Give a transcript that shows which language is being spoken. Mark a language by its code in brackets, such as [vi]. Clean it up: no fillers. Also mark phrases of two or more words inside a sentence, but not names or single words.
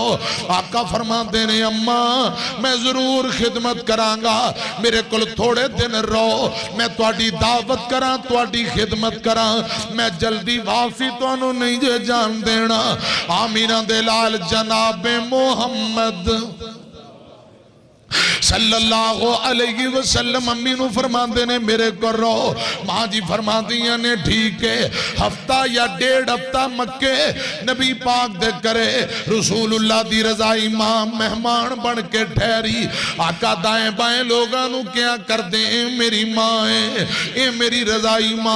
[pa] آقا فرماتے نے اماں میں ضرور خدمت کراں گا، میرے کو تھوڑے دن رہو، میں تہاڈی دعوت کرا، تہاڈی خدمت کرا، میں جلدی واپسی تہانوں نہیں جے جان دینا. آمنہ دے لعل جنابِ محمد [ar] صلى الله عليه وسلم [pa] امی نوں فرماتے نے میرے کو رہو. ماں جی فرمادیاں نے ٹھیک ہے، ہفتہ یا 1.5 ہفتہ مکے نبی پاک دے کرے رسول اللہ دی رضاعی ماں مہمان بن کے ٹھہری. آقا دائیں بائیں لوکاں نوں کیا کر دے میری ماں ہے، یہ میری رضاعی ماں.